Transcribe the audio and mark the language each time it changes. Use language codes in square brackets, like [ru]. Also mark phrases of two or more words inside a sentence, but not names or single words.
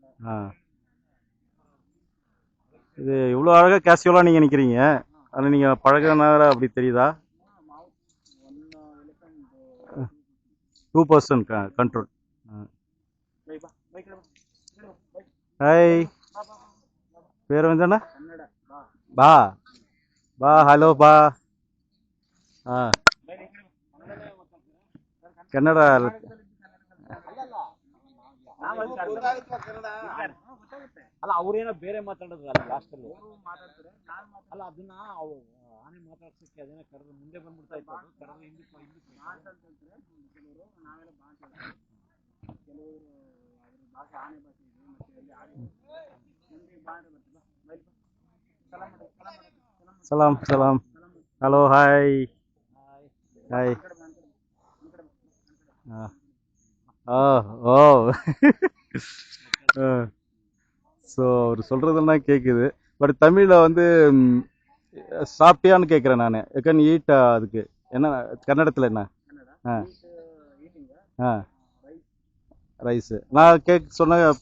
[ta] இது இவ்வளோ அழகாக கேஷுவலாக நீங்கள் நிற்கிறீங்க, அதில் நீங்கள் பழகினால அப்படி தெரியுதா? 2% கண்ட்ரோல். ஹாய், பேர் வந்து பா பா. ஹலோ பா. [kn] ಕನ್ನಡ. ಅಲ್ಲ, ಅವ್ರೇನೋ ಬೇರೆ ಮಾತಾಡೋದು ಅಲ್ಲ ಲಾಸ್ಟಲ್ಲಿ. ಅಲ್ಲ, ಅದನ್ನ ಆನೆ ಮಾತಾಡ್ಸಕ್ಕೆ ಅದೇನೋ ಕರೆದು ಮುಂದೆ ಬಂದ್ಬಿಡ್ತಾ ಇತ್ತು. ಅದು ಕರೆದು ಹಿಂದಕ್ಕೆ ಸಲಾಮ್ ಸಲಾಮ್. [en] Hello, hi hi. [ta] ஓ ஸோ அவர் சொல்கிறதெல்லாம் கேட்குது. பட் தமிழில் வந்து சாப்பிட்டியான்னு கேட்குறேன் நான். [en] can eat. [ta] அதுக்கு என்ன கன்னடத்தில் என்ன? ரைஸு நான் சொன்ன.